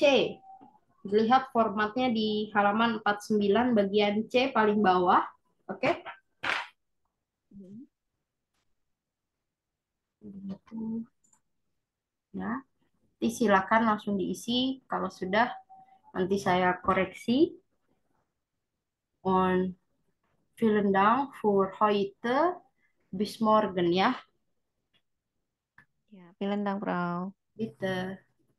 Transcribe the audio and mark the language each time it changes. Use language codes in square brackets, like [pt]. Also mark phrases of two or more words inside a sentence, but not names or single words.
[id] Lihat formatnya di halaman 49 bagian C paling bawah. Oke? Ya. Nanti silakan langsung diisi. Kalau sudah, nanti saya koreksi. [de] Und vielen Dank für heute. Bis morgen ya. [id] Ya, [de] vielen Dank, Frau. Bitte.